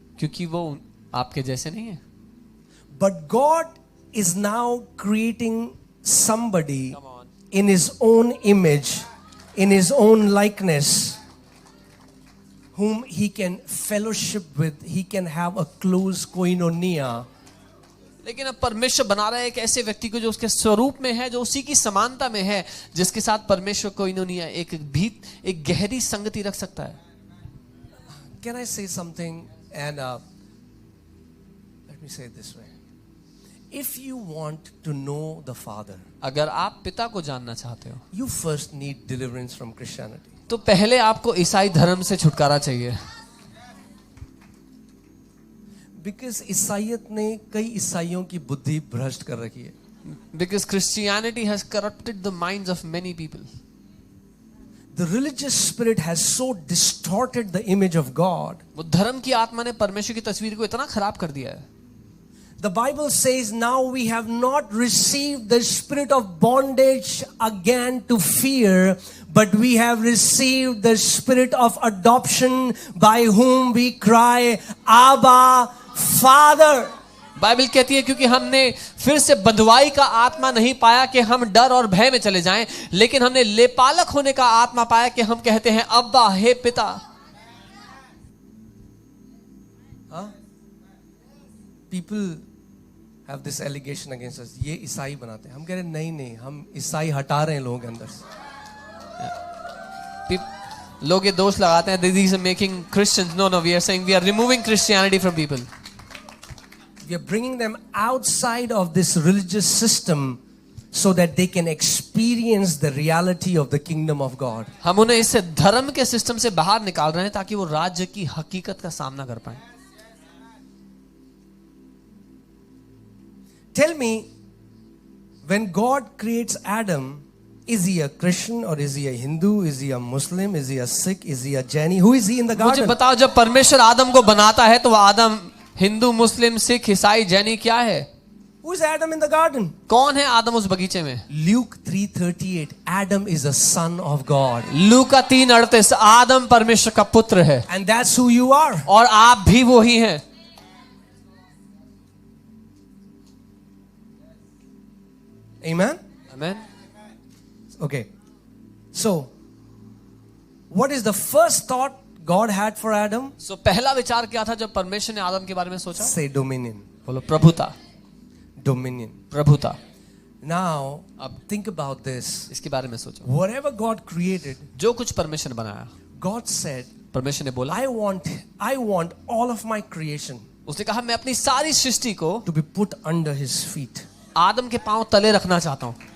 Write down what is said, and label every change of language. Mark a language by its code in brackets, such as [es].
[hi] क्योंकि वो आपके जैसे नहीं है. [en] But God is now creating somebody Come on. in His own image, in His own likeness, whom He can fellowship with. He can have a close koinonia. [hi] लेकिन अब परमेश्वर बना रहा है एक ऐसे व्यक्ति को जो उसके स्वरूप में है, जो उसी की समानता में है, जिसके साथ परमेश्वर कोइनोनिया, एक गहरी संगति रख सकता है. [en] Can I say something? And let me say it this way. If you want to know the Father, [hi] अगर आप पिता को जानना चाहते हो, [en] you first need deliverance from Christianity. [hi] तो पहले आपको ईसाई धर्म से छुटकारा चाहिए. Because ईसाइयत ने कई ईसाइयों की बुद्धि भ्रष्ट कर रखी है. [en] Because Christianity has corrupted the minds of many people. The religious spirit has so distorted the image of God. [hi] वो धर्म की आत्मा ने परमेश्वर की तस्वीर को इतना खराब कर दिया है. [en] The Bible says now we have not received the spirit of bondage again to fear, but we have received the spirit of adoption by whom we cry, Abba, Father. [hi] Bible कहती है क्योंकि हमने फिर से बंधुआई का आत्मा नहीं पाया कि हम डर और भय में चले जाएं, लेकिन हमने लेपालक होने का आत्मा पाया कि हम कहते हैं अब्बा, हे पिता. [en] People have this allegation against us. [hi] ये ईसाई बनाते हैं. हम कह रहे हैं नहीं, हम ईसाई हटा रहे हैं लोगों के अंदर से. लोग ये दोष लगाते हैं, [en] these are making Christians. No, we are saying we are removing Christianity from people. We are bringing them outside of this religious system so that they can experience the reality of the kingdom of God. [hi] हम उन्हें इस धर्म के system से बाहर निकाल रहे हैं ताकि वो राज्य की हकीकत का सामना कर पाएं. [en] Tell me, when God creates Adam, is he a Christian or is he a Hindu? Is he a Muslim? Is he a Sikh? Is he a Jaini? Who is he in the [hi] मुझे [en] garden? [hi] बताओ, जब परमेश्वर आदम को बनाता है तो वो आदम हिंदू, मुस्लिम, सिख, ईसाई, जैनी क्या है? [en] Who is Adam in the garden? [hi] कौन है आदम उस बगीचे में? [en] Luke 3:38. Adam is a son of God. [hi] लूका 3:38. आदम परमेश्वर का पुत्र है. [en] And that's who you are. [hi] और आप भी वो ही हैं. [en] Amen? Amen. Okay. So, what is the first thought God had for Adam? [hi] So पहला विचार क्या था जब परमेश्वर ने आदम के बारे में सोचा? [en] Say dominion. [hi] बोलो प्रभुता. [en] Dominion. [hi] प्रभुता. [en] Now, think about this. [hi] इसके बारे में सोचो. [en] Whatever God created, [hi] जो कुछ परमेश्वर ने बनाया, [en] God said, [hi] परमेश्वर ने बोला, [en] I want all of my creation [hi] उसने कहा मैं अपनी सारी सृष्टि को [en] to be put under His feet. [hi] आदम के पांव तले रखना चाहता हूं.